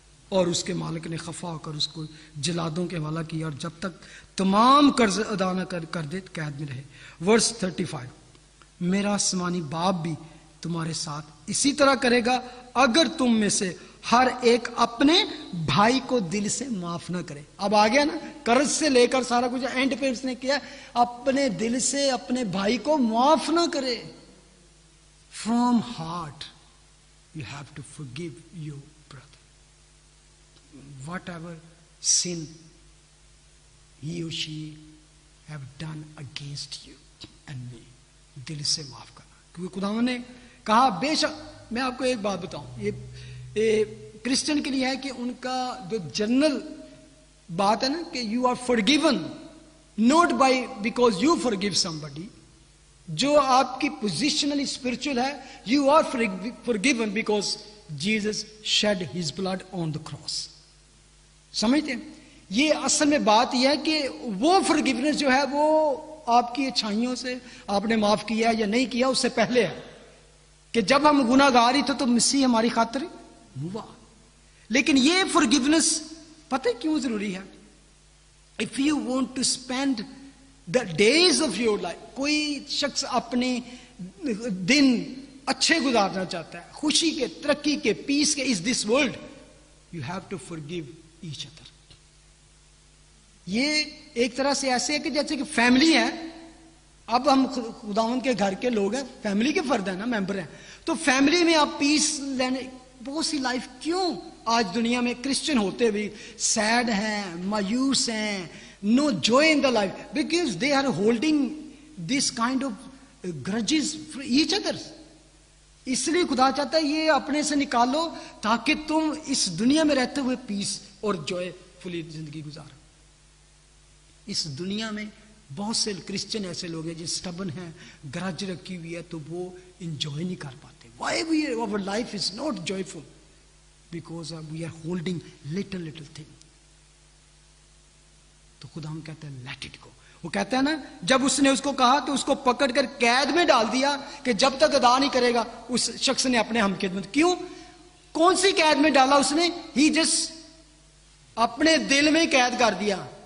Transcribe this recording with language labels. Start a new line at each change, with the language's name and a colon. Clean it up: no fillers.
Urdu: اور اس کے مالک نے خفا ہو کر اس کو جلادوں کے حوالہ کیا, اور جب تک تمام قرض ادا نہ کر دے قید میں رہے. ورس 35. میرا آسمانی باپ بھی تمہارے ساتھ اسی طرح کرے گا اگر تم میں سے ہر ایک اپنے بھائی کو دل سے معاف نہ کرے. اب آ گیا نا, قرض سے لے کر سارا کچھ اینڈ پہ اس نے کیا, اپنے دل سے اپنے بھائی کو معاف نہ کرے.
English: From heart you have to forgive your brother whatever sin he or she have done against you and me.
Urdu: دل سے معاف کرنا, کیونکہ خداوند نے کہا بے شک. میں آپ کو ایک بات بتاؤں, یہ کرسچن کے لیے ہے کہ ان کا جو جنرل بات ہے نا کہ
English: You are forgiven not by because you forgive somebody.
Urdu: جو آپ کی
English: Positionally spiritual ہے, you are forgiven because Jesus shed his blood on the cross.
Urdu: سمجھتے ہیں؟ یہ اصل میں بات یہ ہے کہ وہ forgiveness جو ہے وہ آپ کی اچھائیوں سے آپ نے معاف کیا یا نہیں کیا اس سے پہلے ہے کہ جب ہم گناہ گار ہی تھے تو مسیح ہماری خاطر ہوا. لیکن یہ forgiveness پتہ کیوں ضروری ہے؟
English: If you want to spend the days of your life,
Urdu: کوئی شخص اپنے دن اچھے گزارنا چاہتا ہے, خوشی کے, ترقی کے, پیس کے, اس
English: This world, you have to forgive each other.
Urdu: یہ ایک طرح سے ایسے ہے کہ جیسے کہ فیملی ہے. اب ہم خداوند کے گھر کے لوگ ہیں, فیملی کے فرد ہیں نا, ممبر ہیں, تو فیملی میں آپ پیس لینے. بہت سی لائف کیوں آج دنیا میں کرسچن ہوتے بھی سیڈ ہیں, مایوس ہیں,
English: no joy in the life because they are holding this kind of grudges for each other.
Urdu: اس لیے خدا چاہتا ہے یہ اپنے سے نکالو تاکہ تم اس دنیا میں رہتے ہوئے پیس اور جوائے فلی زندگی گزارو. اس دنیا میں بہت سے کرسچن ایسے لوگ ہیں جو سٹبن ہیں, گرج رکھی ہوئی ہے, تو وہ انجوائے نہیں کر پاتے.
English: Why our life is not joyful? Because we are holding little thing.
Urdu: تو خدا ہم کہتے ہیں
English: let it go.
Urdu: وہ کہتا ہے نا جب اس نے اس کو کہا تو اس کو پکڑ کر قید میں ڈال دیا کہ جب تک ادا نہیں کرے گا. اس شخص نے اپنے ہم خدمت, کیوں, کون سی قید میں ڈالا اس نے؟
English: he just
Urdu: اپنے دل میں قید کر دیا.